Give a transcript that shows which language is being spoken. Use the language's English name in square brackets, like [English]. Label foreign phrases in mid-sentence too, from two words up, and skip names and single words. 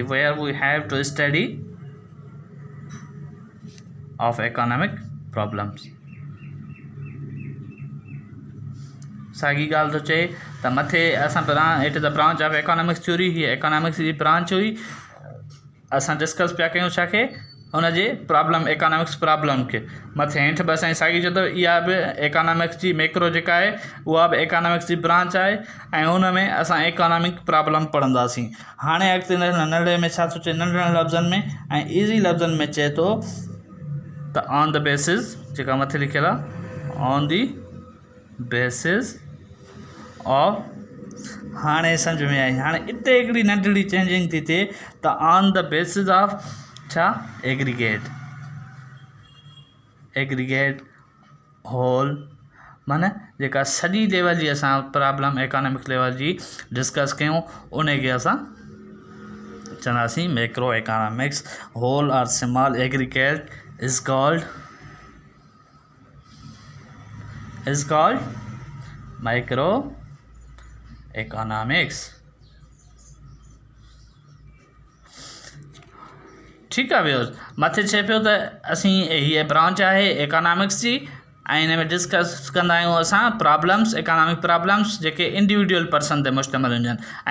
[English] where we have to study of economic problems. [Sindhi] साॻी ॻाल्हि थो चए त मथे असां [English] it is the branch of economics theory. [Sindhi] हीअ इकोनॉमिक्स जी ब्रांच हुई। असां डिस्कस पिया कयूं छा खे हुनजे [English] problem economics problem [Sindhi] खे। मथे हेठि बि असांजी साॻी चए थो इहा बि इकोनॉमिक्स जी मैक्रो जेका आहे उहा बि इकोनॉमिक्स जी ब्रांच आहे ऐं हुन में असां [English] economic problem [Sindhi] पढ़ंदासीं। हाणे अॻिते नंढड़े में छा थो चए नंढड़नि लफ़्ज़नि में ऐं ईज़ी लफ़्ज़नि में चए थो त [English] on the basis [Sindhi] जेका मथे लिखियलु आहे [English] on the basis of. [Sindhi] हाणे सम्झ में आई। हाणे इते हिकिड़ी नंढड़ी चेंजिंग थी थिए त [English] on the basis of [Sindhi] छा [English] aggregate whole [Sindhi] माना जेका सॼी लेवल जी असां [English] problem economic level [Sindhi] जी डिस्कस कयूं उनखे असां चवंदासीं [English] macro economics. whole और small aggregate is called micro economics। [Sindhi] ठीकु आहे भैया, मथे चए पियो त असीं हीअ ब्रांच आहे इकोनॉमिक्स जी ऐं हिन में डिस्कस कंदा आहियूं असां [English] problems economic problems [Sindhi] जेके [English] individual person [Sindhi] ते मुश्तमिल हूंदियूं आहिनि।